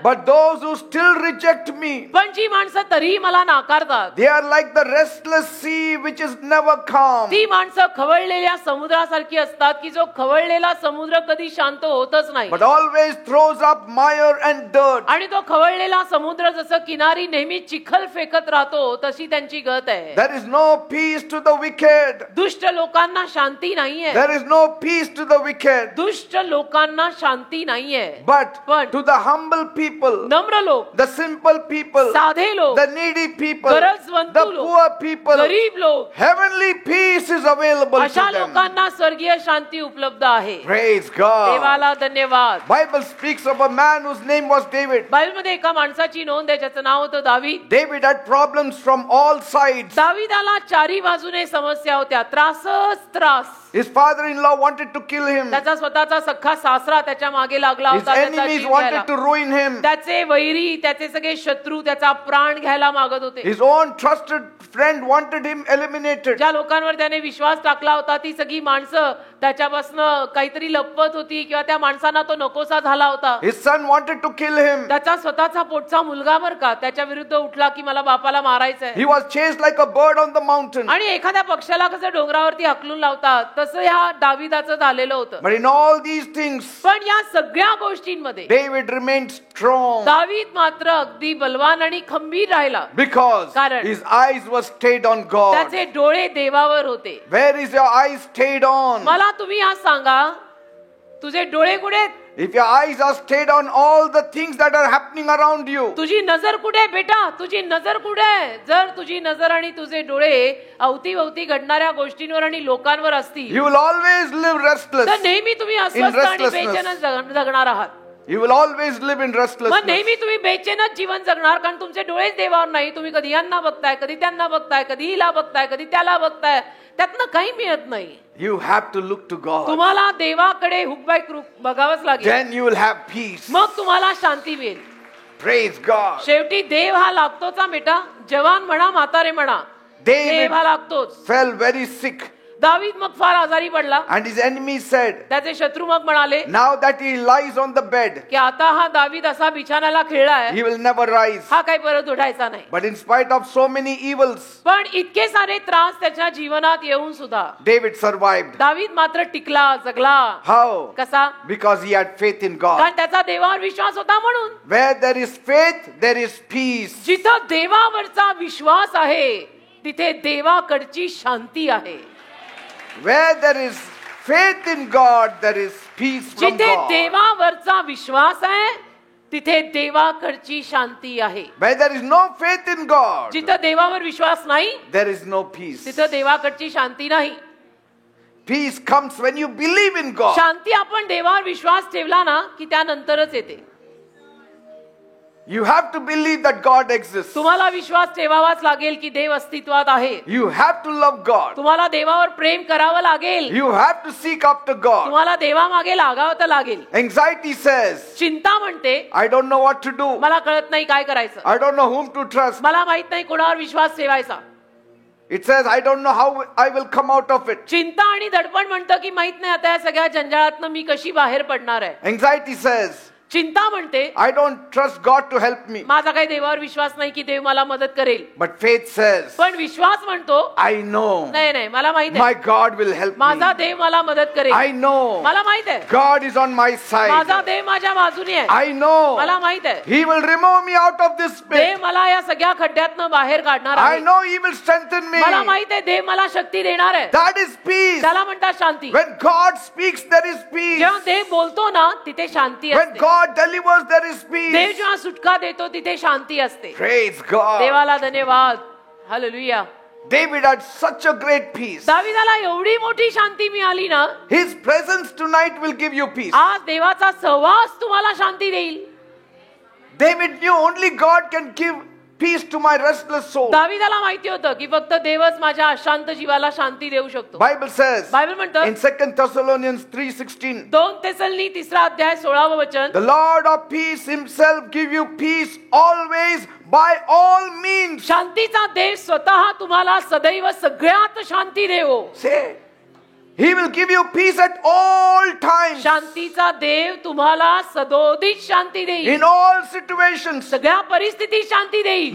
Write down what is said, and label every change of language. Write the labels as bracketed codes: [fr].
[en] but those who still reject me, [mr] पण जी माणसं तरीही मला नाकारतात, [en] they are like the restless sea which is never calm. [mr] ती माणसं खवळलेल्या समुद्रासारखी असतात की जो खवळलेला समुद्र कधी शांत होतच नाही, [en] But always throws up mire and dirt. [mr] आणि तो खवळलेला समुद्र जसं किनारी नेहमी चिखल फेकत राहतो तशी त्यांची त्यांची गत आहे. [en] There is no peace to the wicked. [mr] दुष्ट लोकांना शांती नाहीये. [en] There is no peace to the wicked. [mr] दुष्ट लोकांना शांती नाहीये. [en] But [mr] पण [en] to the humble people, [mr] नम्र लोक, [en] the simple people, [mr] साधे लोक, [en] the needy people, [mr] गरजवंत [en] the [mr] लोक, [en] poor people, [mr] गरीब लोक, [en] heavenly peace is available [mr] अशा [en] to them. [mr] लोकांना स्वर्गीय शांती उपलब्ध आहे. [en] Praise God. [mr] देवाला धन्यवाद. [en] Bible speaks of a man whose name was David. [mr] बायबलमध्ये एका माणसाची नोंद आहे ज्याचं नाव होतं दावीद. [en] David had problems from all sides. [mr] दावीदाला चारी बाजूने समस्या होत्या, त्रासच त्रास. [en] His father-in-law wanted to kill him. [mr] त्याचा स्वतःचा सख्खा सासरा त्याच्या मागे लागला [en] His [mr] होता, त्याचा [en] enemies [mr] जीव घ्यायला. [en] wanted to ruin him. [mr] त्याचे वैरी, त्याचे सगळे शत्रू त्याचा प्राण घ्यायला मागत होते. [en] His own trusted friend wanted him eliminated. [mr] ज्या लोकांवर त्याने विश्वास टाकला होता ती सगळी माणसं त्याच्यापासून काहीतरी लपवत होती किंवा त्या माणसांना तो नकोसा झाला होता. [en] His son wanted to kill him. [mr] त्याचा स्वतःचा पोटचा मुलगा बर का त्याच्या विरुद्ध उठला की मला बापाला मारायचंय. [en] He was chased like a bird on the mountain. [mr] आणि एखाद्या पक्षाला कसं डोंगरावरती हकलून लावतात तसं ह्या दावीदाचं झालेलं होतं. [en] But in all these things, [mr] पण या सगळ्या गोष्टींमध्ये [en] David remained strong [mr] दावीद मात्र अगदी बलवान आणि खंबीर राहिला. [en] because [mr] कारण [en] his eyes were stayed on God. [mr] त्याचे डोळे देवावर होते. [en] Where is your eyes stayed on? [mr] मला तुम्ही आज सांगा तुझे डोळे कुठे आहेत? [en] If your eyes are stayed on all the things that are happening around you, [mr] तुझी नजर कुठे आहे बेटा? तुझी नजर कुठे आहे? जर तुझी नजर आणि तुझे डोळे अवतीभवती घडणाऱ्या गोष्टींवर आणि लोकांवर असतील [en] you will always live restless. [mr] तर नेहमी तुम्ही अस्वस्थ आणि बेचैन जगणार आहात. [en] You will always live in [mr] मग [en] restlessness. [mr] नेहमी तुम्ही बेचैनच जीवन जगणार कारण तुमचे डोळेच देवावर नाही. तुम्ही कधी यांना बघताय, कधी त्यांना बघताय, कधी हिला बघताय, कधी त्याला बघताय, त्यातनं काही मिळत नाही. [en] You have to look to God. [mr] तुम्हाला देवाकडे हुक बाय हुक बघावंच लागेल. [en] Then you will have peace. [mr] मग तुम्हाला शांती मिळेल. [en] Praise God. [mr] शेवटी देव हा लागतोच हा बेटा. जवान म्हणा म्हातारे म्हणा [en] David [mr] देव हा लागतोच. [en] fell very sick. [mr] दावीद मग फार आजारी पडला. [en] And his enemies said, [mr] त्याचे शत्रू मग म्हणाले [en] now that he lies on the bed, [mr] की आता हा दावीद असा बिछाण्याला खेळलाय [en] he will never rise. [mr] हा काही परत उठायचा नाही. [en] But in spite of so many evils, [mr] पण इतके सारे त्रास त्याच्या जीवनात येऊन सुद्धा [en] David survived. [mr] दावीद मात्र टिकला, जगला. [en] How? [mr] कसा? [en] Because he had faith in God. [mr] कारण त्याचा देवावर विश्वास होता म्हणून. [en] Where there is faith, there is peace. [mr] जिथं देवावरचा विश्वास आहे तिथे देवाकडची शांती आहे. [en] Where there is faith in God, there is peace from [mr] जिथे [en] God. [mr] देवावरचा विश्वास आहे तिथे देवाकडची शांती आहे. [en] Where there is no faith in God, [mr] जिथं देवावर विश्वास नाही [en] there is no peace. [mr] तिथं देवाकडची शांती नाही. [en] Peace comes when you believe in God. [mr] शांती आपण देवावर विश्वास ठेवला ना की त्यानंतरच येते. [en] You have to believe that God exists. [mr] तुम्हाला विश्वास ठेवावाच लागेल की देव अस्तित्वात आहे. [en] You have to love God. [mr] तुम्हाला देवावर प्रेम करावं लागेल. [en] You have to seek after God. [mr] तुम्हाला देवामागे लागावं तर लागेल. [en] Anxiety says, [mr] चिंता म्हणते [en] I don't know what to do. [mr] मला कळत नाही काय करायचं. [en] I don't know whom to trust. [mr] मला माहित नाही कोणावर विश्वास ठेवायचा. [en] It says, I don't know how I will come out of it. [mr] चिंता आणि दडपण म्हणतं की माहित नाही आता या सगळ्या जंजाळातनं मी कशी बाहेर पडणार आहे. [en] Anxiety says, [mr] चिंता म्हणते [en] I don't trust God to help me. [mr] माझा काही देवावर विश्वास नाही की देव मला मदत करेल. [en] But faith says, [mr] पण विश्वास म्हणतो [en] I know [mr] नाही नाही मला माहित [en] my [mr] आहे [en] God will help me. [mr] माझा देव मला मदत करेल. [en] I know [mr] मला माहित आहे [en] God is on my [mr] माझा [en] side. [mr] देव माझ्या बाजूने आहे. [en] I know [mr] मला माहित आहे [en] He will remove me out of this [mr] Dev [en] pit. [mr] मला या सगळ्या खड्ड्यातनं बाहेर काढणार [en] I [mr] आहे. [en] know He will strengthen me. [mr] मला माहित आहे देव मला शक्ती देणार आहे. [en] That is peace. [mr] त्याला म्हणतात शांती. [en] When God speaks, there is peace. [mr] जेव्हा देव बोलतो ना तिथे शांती [en] When [mr] असते. [en] God delivers, there is [mr] Dev [en] peace. [mr] जेव्हा सुटका देतो तिथे शांती असते. [en] Praise God. [mr] देवाला धन्यवाद. Hallelujah. [en] David had such a great peace. [mr] दाविदाला एवढी मोठी शांती मिळाली ना. [en] His presence tonight will give you peace. [mr] आज देवाचा सहवास तुम्हाला शांती देईल. [en] David knew only God can give peace to my restless soul. [mr] दाविदाला माहिती होतं की फक्त देवच माझ्या अशांत जीवाला शांती देऊ शकतो. [en] Bible says [mr] बायबल म्हणतं [en] in 2 Thessalonians 3:16, [mr] 2 तेसलनी 3 अध्याय 16 वचन, [en] the Lord of peace himself give you peace always by all means. [mr] शांतीचा देव स्वतः तुम्हाला सदैव सगळ्यात शांती देवो. [en] Say, He will give you peace at all times, [mr] शांतीचा देव तुम्हाला सदोदित शांती देईल. [en] in all situations. [mr] सगळ्या परिस्थितीत शांती देईल.